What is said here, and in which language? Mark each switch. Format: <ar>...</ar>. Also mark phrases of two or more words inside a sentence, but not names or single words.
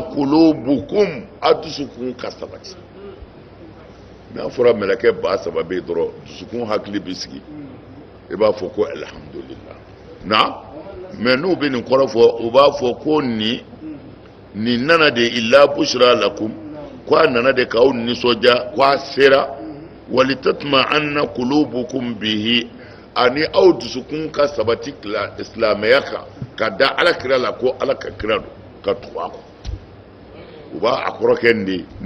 <bm>qulubukum a dusukun ka sabati n'a fɔra mɛlɛkɛ 3,000 bɛ yen dɔrɔn dusukun hakili bɛ sigi i b'a fɔ ko alhamdulillah mais n'u bɛ nin kɔrɔ fɔ u b'a fɔ ko nin nana de</bm> <ar>إلا بشرى لكم</ar> <bm>ko a nana de k'aw nisɔndiya ko a sera</bm> <ar>ولتطمئن قلوبكم به</ar> <bm>ani aw dusukun ka sabati silamɛya kan ka da ala kira la ko ala ka kira don ka tugu a kɔ u b'a a kɔrɔ kɛ nin de ye</bm>